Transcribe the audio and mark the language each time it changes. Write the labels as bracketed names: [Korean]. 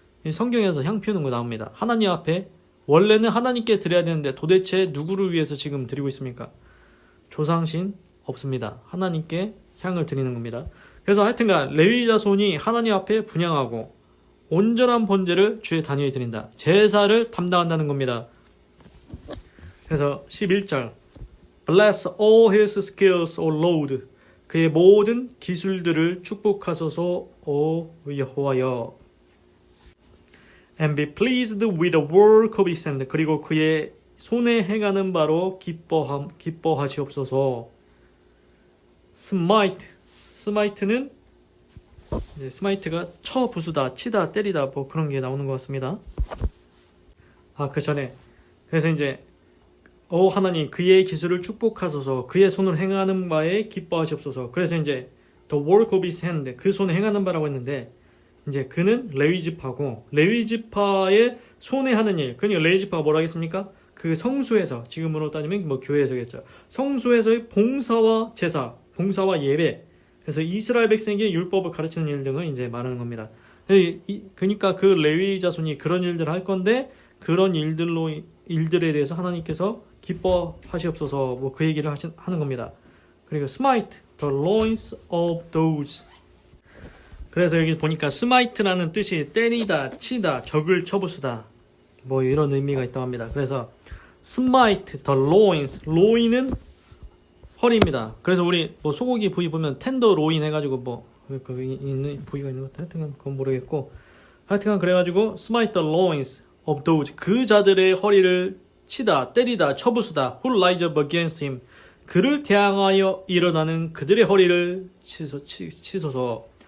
[Korean] 성경에서 향 피우는 거 나옵니다. 하나님 앞에 원래는 하나님께 드려야 되는데 도대체 누구를 위해서 지금 드리고 있습니까? 조상신 없습니다. 하나님께 향을 드리는 겁니다. 그래서 하여튼간 레위 자손이 하나님 앞에 분향하고 온전한 번제를 주의 단위에 드린다. 제사를 담당한다는 겁니다. 그래서 11절 [English] Bless all his skills, O Lord. [Korean] 그의 모든 기술들을 축복하소서, 오 여호와여. [English] And be pleased with the work of his hand. [Korean] 그리고 그의 손에 행하는 바로 기뻐하시옵소서. 스마이트는 스마이트가 쳐 부수다, 치다, 때리다 뭐 그런 게 나오는 것 같습니다. 그 전에 그래서 이제 하나님 그의 기술을 축복하소서. 그의 손을 행하는 바에 기뻐하시옵소서. 그래서 이제 [English] the work of his hand [Korean] 그 손에 행하는 바라고 했는데 이제 그는 레위 지파고 레위 지파의 손에 하는 일. 그러니까 레위 지파가 뭐라 하겠습니까? 그 성소에서 지금으로 따지면 뭐 교회에서겠죠. 성소에서의 봉사와 제사, 봉사와 예배. 그래서 이스라엘 백성에게 율법을 가르치는 일 등을 이제 말하는 겁니다. 그러니까 그 레위 자손이 그런 일들을 할 건데 그런 일들에 대해서 하나님께서 기뻐하시옵소서 뭐 그 얘기를 하는 겁니다. 그리고 [English] smite the loins of those. [Korean] 그래서 여기 보니까 smite라는 뜻이 때리다, 치다, 적을 쳐부수다 뭐 이런 의미가 있다고 합니다. 그래서 [English] smite the loins, loin은 [Korean] 허리입니다. 그래서 우리 뭐 소고기 부위 보면 텐더 로인 해가지고 뭐 있는 부위가 있는 것 같아요. 하여튼 그건 모르겠고 하여튼 그래가지고 [English] smite the loins of those, [Korean] 그 자들의 허리를 치다, 때리다, 쳐부수다. [English] who rise up against him, [Korean] 그를 대항하여 일어나는 그들의 허리를 치소서.